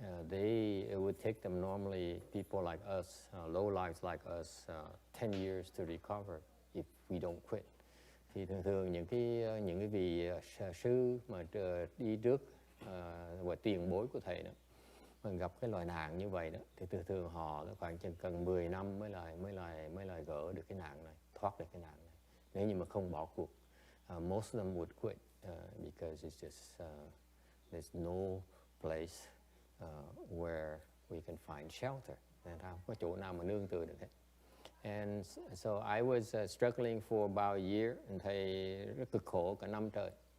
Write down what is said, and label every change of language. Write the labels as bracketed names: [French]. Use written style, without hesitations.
[English] It would take them normally, people like us, low lives like us, 10 years to recover if we don't quit. [Vietnamese] Thì thường những cái vị sư mà đi trước và tiền bối của thầy đó, mình gặp cái loại nạn như vậy đó, thì thường họ khoảng chừng cần 10 năm mới lại gỡ được cái nạn này, thoát được cái nạn này. Nếu như mà không bỏ cuộc, [English] most of them would quit because it's just there's no place where we can find shelter. [Vietnamese] Nên không có chỗ nào mà nương tựa được hết. [English] And so I was struggling for about a year, and [Vietnamese] thầy rất cực khổ cả năm trời.